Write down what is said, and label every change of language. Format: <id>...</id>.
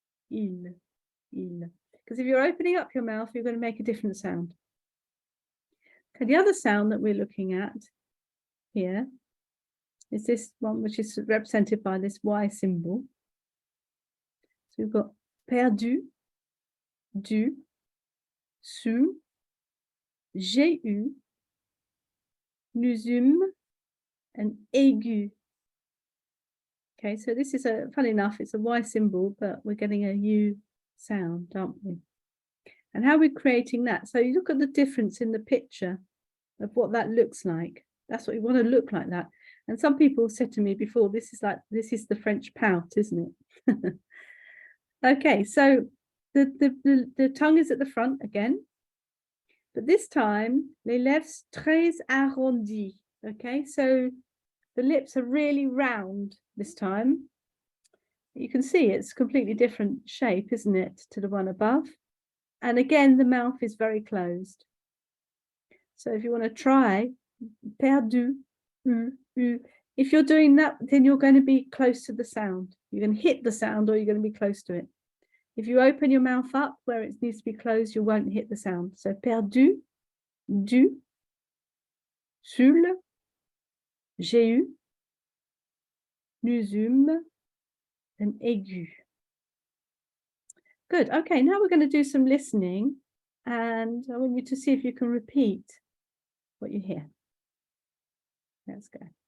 <en>Because if you're opening up your mouth, you're going to make a different sound. Okay, the other sound that we're looking at here is this one, which is represented by this Y symbol.</en> <fr>So we've got perdu, du, su, j'ai eu, nous eûmes, and aigu.</fr> <en>Okay, so this is funny enough, it's a Y symbol, but we're getting a U sound, aren't we? And how are we creating that? So you look at the difference in the picture of what that looks like. That's what you want to look like that. And some people said to me before, this is the French pout, isn't it? Okay, so the tongue is at the front again, but this time</en> <fr>les lèvres très arrondies.</fr> <en>Okay, so the lips are really round this time. You can see it's completely different shape, isn't it, to the one above? And again, the mouth is very closed. So if you want to try perdu, if you're doing that, then you're going to be close to the sound. You're going to hit the sound or you're going to be close to it. If you open your mouth up where it needs to be closed, you won't hit the sound.</en> <fr>So perdu, du, sul, j'ai eu, nous eûmes, and aigu.</fr> <en>Good. Okay, now we're going to do some listening, and I want you to see if you can repeat what you hear. Let's go.</en>